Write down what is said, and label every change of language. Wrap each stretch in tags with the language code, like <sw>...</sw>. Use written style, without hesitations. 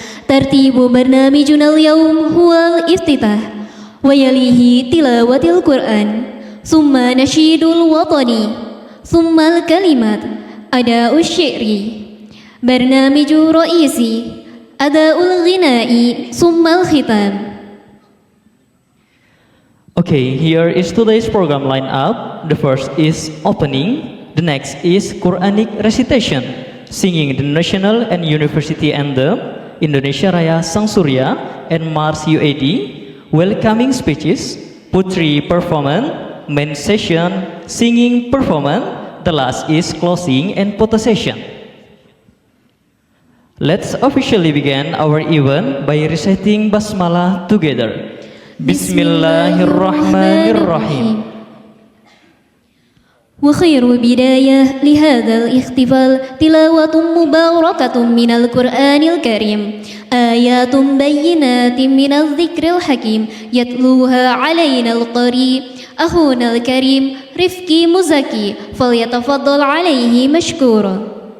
<ar>ترتيب برنامجنا اليوم هو الافتتاح، ويليه تلاوة القرآن، ثم نشيد الوطني، ثم الكلمات، أداء الشعر، برنامج رئيسي، أداء الغناء، ثم الختام.</ar> <en>Okay, here is today's program lineup. The first is opening. The next is Quranic recitation, singing the national and university anthem, Indonesia Raya Sang Surya, and Mars UAD, welcoming speeches, putri performance, main session, singing performance. The last is closing and photo session. Let's officially begin our event by reciting Basmalah together.</en> <ar>Bismillahirrahmanirrahim. وخير بداية لهذا الاحتفال تلاوة مباركة من القرآن الكريم، آيات بينات من الذكر الحكيم، يتلوها علينا القريب أخونا الكريم رفقي مزكي، فليتفضل عليه مشكورا.</ar>